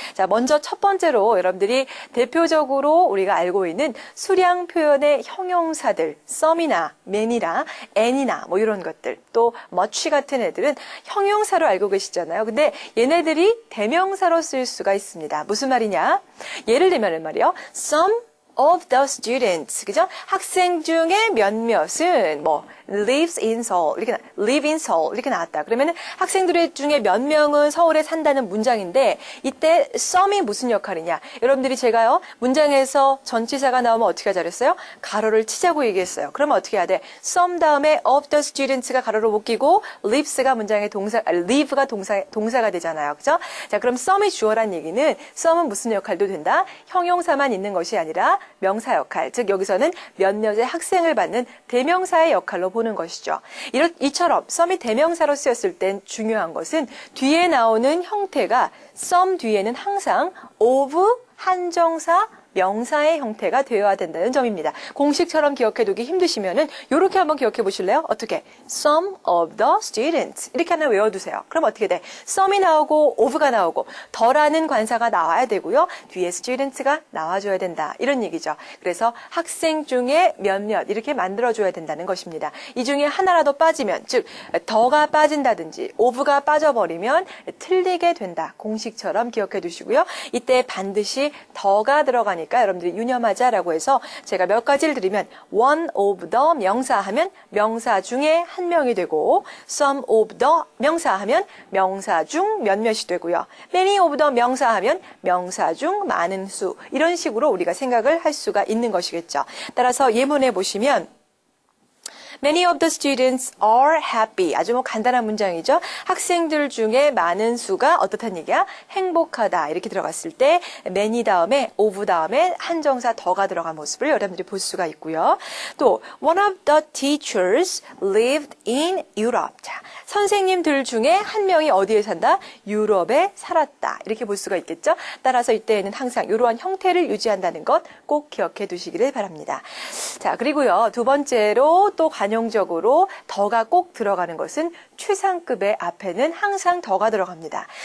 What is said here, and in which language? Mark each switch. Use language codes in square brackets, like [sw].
[ko] 자, 먼저 첫 번째로 여러분들이 대표적으로 우리가 알고 있는 수량 표현의 형용사들 some이나 man이나 and이나 뭐 이런 것들 또 much 같은 애들은 형용사로 알고 계시잖아요. 근데 얘네들이 대명사로 쓸 수가 있습니다. 무슨 말이냐? 예를 들면 말이요. [en] Some of the students, 그죠? [ko] 학생 중에 몇몇은 뭐 [en] live in Seoul [ko] 이렇게 나왔다. 그러면은 학생들 중에 몇 명은 서울에 산다는 문장인데 이때 some이 무슨 역할이냐? 여러분들이 제가요 문장에서 전치사가 나오면 어떻게 하자랬어요? 가로를 치자고 얘기했어요. 그러면 어떻게 해야 돼? some 다음에 [en] of the students [ko] 가 가로를 못 끼고 lives가 문장의 live가 동사가 되잖아요. 그죠? 자, 그럼 some이 주어란 얘기는 some은 무슨 역할도 된다? 형용사만 있는 것이 아니라 명사 역할, 즉 여기서는 몇몇의 학생을 받는 대명사의 역할로 보는 것이죠. 이처럼 some이 대명사로 쓰였을 땐 중요한 것은 뒤에 나오는 형태가 some 뒤에는 항상 of 한정사 명사의 형태가 되어야 된다는 점입니다. 공식처럼 기억해두기 힘드시면은 이렇게 한번 기억해 보실래요? 어떻게? [en] Some of the students [ko] 이렇게 하나 외워두세요. 그럼 어떻게 돼? some이 나오고 of가 나오고 더라는 관사가 나와야 되고요. 뒤에 students가 나와줘야 된다. 이런 얘기죠. 그래서 학생 중에 몇몇 이렇게 만들어줘야 된다는 것입니다. 이 중에 하나라도 빠지면 즉 더가 빠진다든지 of가 빠져버리면 틀리게 된다. 공식처럼 기억해 두시고요. 이때 반드시 더가 들어가니까 중요하니까 여러분들이 유념하자라고 해서 제가 몇 가지를 드리면 [en] one of the [ko] 명사 하면 명사 중에 한 명이 되고 [en] some of the [ko] 명사 하면 명사 중 몇몇이 되고요. many of the 명사 하면 명사 중 많은 수 이런 식으로 우리가 생각을 할 수가 있는 것이겠죠. 따라서 예문에 보시면 [en] Many of the students are happy. [ko] 아주 뭐 간단한 문장이죠. 학생들 중에 많은 수가 어떻다는 얘기야? 행복하다. 이렇게 들어갔을 때 many 다음에 of 다음에 한정사 더가 들어간 모습을 여러분들이 볼 수가 있고요. 또 [en] one of the teachers lived in Europe. [ko] 자, 선생님들 중에 한 명이 어디에 산다? 유럽에 살았다. 이렇게 볼 수가 있겠죠. 따라서 이때에는 항상 이러한 형태를 유지한다는 것 꼭 기억해 두시기를 바랍니다. 자, 그리고요. 두 번째로 또 관용적으로 더가 꼭 들어가는 것은 최상급의 앞에는 항상 더가 들어갑니다.